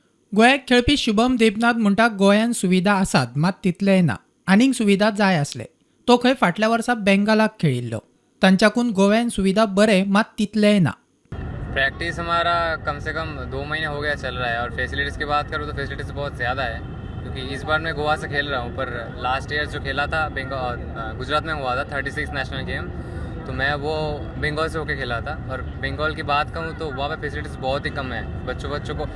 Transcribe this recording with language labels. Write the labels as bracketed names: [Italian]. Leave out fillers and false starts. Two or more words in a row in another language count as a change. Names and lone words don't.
[Konkani] गोंयाक खेळपी शुभम देबनाथ म्हणटा गोंयान सुविधा आसात मात तितले ना. आनीक सुविधा जाय आसले. तो खंय फाटल्या वर्सा बेंगालाक खेळिल्लो. तांच्याकून गोव्यान सुविधा बरे मात तितले ना. [Hindi] प्रैक्टिस हमारा कम से कम 2 महीने हो गया चल रहा है और फैसिलिटीज़ की बात करूँ तो फैसिलिटीज़ बहुत ज़्यादा है क्योंकि इस बार मैं गोवा से खेल रहा हूँ। पर [English] last year [Hindi] जो खेला था गुजरात में हुआ था 36 [English] national game, [Hindi] तो मैं वो बंगाल से होके खेला था। और बंगाल की बात कहूँ तो वहाँ पे फैसिलिटीज़ बहुत ही कम है बच्चों को।